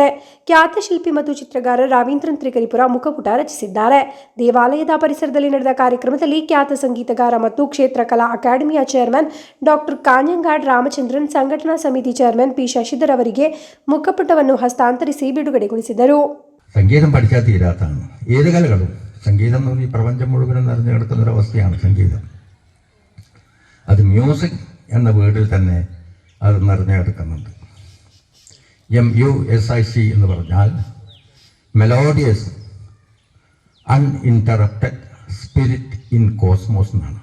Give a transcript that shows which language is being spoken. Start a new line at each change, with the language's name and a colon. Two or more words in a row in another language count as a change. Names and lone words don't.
Kannada: ಖ್ಯಾತ ಶಿಲ್ಪಿ ಮತ್ತು ಚಿತ್ರಗಾರ ರಾವೀಂದ್ರನ್ ತ್ರಿಕರಿಪುರ ಮುಖಪುಟ ರಚಿಸಿದ್ದಾರೆ. ದೇವಾಲಯದ ಪರಿಸರದಲ್ಲಿ ನಡೆದ ಕಾರ್ಯಕ್ರಮದಲ್ಲಿ ಖ್ಯಾತ ಸಂಗೀತಗಾರ ಮತ್ತು ಕ್ಷೇತ್ರ ಕಲಾ ಅಕಾಡೆಮಿಯ ಚೇರ್ಮನ್ ಡಾಕ್ಟರ್ ಕಾಂಜಂಗಾಡ್ ರಾಮಚಂದ್ರನ್, ಸಂಘಟನಾ ಸಮಿತಿ ಚೇರ್ಮನ್ ಪಿ ಶಶಿಧರ್ ಅವರಿಗೆ ಮುಖಪುಟವನ್ನು ಹಸ್ತಾಂತರಿಸಿ ಬಿಡುಗಡೆಗೊಳಿಸಿದರು.
Malayalam: സംഗീതം പഠിച്ചാൽ തീരാത്താണ് ഏത് കലകളും. സംഗീതം എന്ന് പറഞ്ഞാൽ ഈ പ്രപഞ്ചം മുഴുവനും നിറഞ്ഞു കിടക്കുന്നൊരവസ്ഥയാണ് സംഗീതം. അത് മ്യൂസിക് എന്ന വേർഡിൽ തന്നെ അത് നിറഞ്ഞു കിടക്കുന്നുണ്ട്.
English: MUSIC
Malayalam: എന്ന് പറഞ്ഞാൽ
English: melodious uninterrupted spirit in cosmos എന്നാണ്.